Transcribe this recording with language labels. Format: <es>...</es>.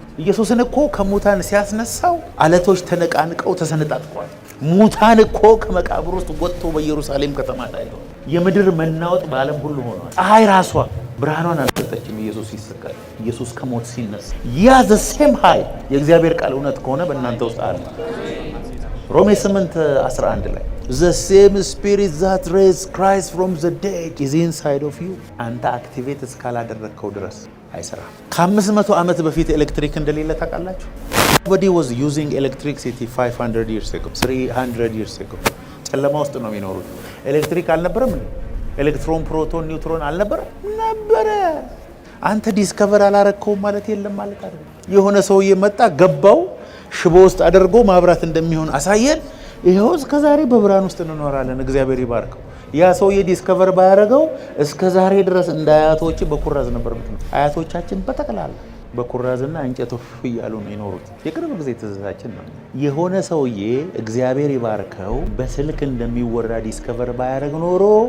<am>ኢየሱስን እኮ ከሙታን ሲያስነሳው አለቶች ተነቃንቀው ተሰነጣጥቀዋል። ሙታን እኮ ከመቃብር ውስጥ ወጥቶ በኢየሩሳሌም ከተማ ላይ ነው። የምድር መናወጥ በዓለም ሁሉ ሆኗል። ፀሐይ ራሷ ብርሃኗን አልሰጠችም። ኢየሱስ ሲሰቀል፣ ኢየሱስ ከሞት ሲነሳ ያ ዘ ሴም ኃይል የእግዚአብሔር ቃል እውነት ከሆነ በእናንተ ውስጥ አለ። ሮሜ 8:11 ላይ</am> <en>the same spirit that raised Christ from the dead is inside of you</en> <am>አንተ አክቲቬት እስካላደረግከው ድረስ አይሰራም። ከ500 ዓመት በፊት ኤሌክትሪክ እንደሌለ ታውቃላችሁ?</am> <en>Nobody was using electricity 500 years ago, 300 years ago.</en> <am>ጨለማ ውስጥ ነው የሚኖሩት። ኤሌክትሪክ አልነበረም። ኤሌክትሮን፣ ፕሮቶን፣ ኒውትሮን አልነበረም? ነበረ። አንተ ዲስከቨር አላረከውም ማለት የለም ማለት አይደለም። የሆነ ሰውዬ መጣ፣ ገባው፣ ሽቦ ውስጥ አድርጎ ማብራት እንደሚሆን አሳየን። ይሄው እስከዛሬ በብርሃን ውስጥ እንኖራለን። እግዚአብሔር ይባርከው። ያ ሰውዬ ዲስከቨር ባያደረገው እስከዛሬ ድረስ እንደ አያቶች በኩራዝ ነበር ምትነው። አያቶቻችን በተቀላላ በኩራዝና እንጨት እያሉ ነው የኖሩት። የቅርብ ጊዜ ትዝታችን ነው። የሆነ ሰውዬ እግዚአብሔር ይባርከው በስልክ እንደሚወራ ዲስከቨር ባያደረግ ኖሮ</am>